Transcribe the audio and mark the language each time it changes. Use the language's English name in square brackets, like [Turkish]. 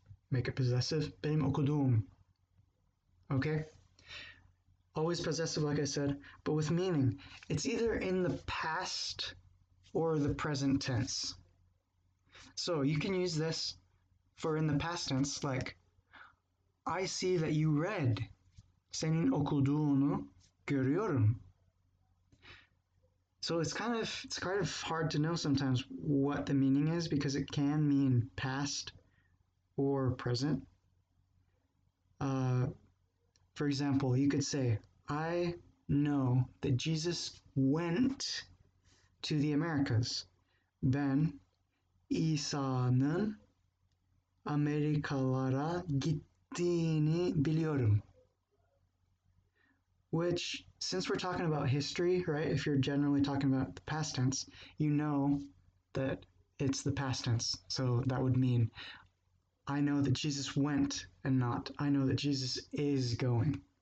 [English] Make it possessive, [Turkish] benim okudum. [English] Okay? Always possessive, like I said, but with meaning. It's either in the past or the present tense. So you can use this for in the past tense, like, I see that you read. [Turkish] Senin okuduğunu görüyorum. [English] So it's kind of hard to know sometimes what the meaning is because it can mean past or present. For example, you could say, I know that Jesus went to the Americas. [Turkish] Ben İsa'nın Amerikalara gittiğini biliyorum. [English] Which, since we're talking about history, right, if you're generally talking about the past tense, you know that it's the past tense. So that would mean, I know that Jesus went and not, I know that Jesus is going.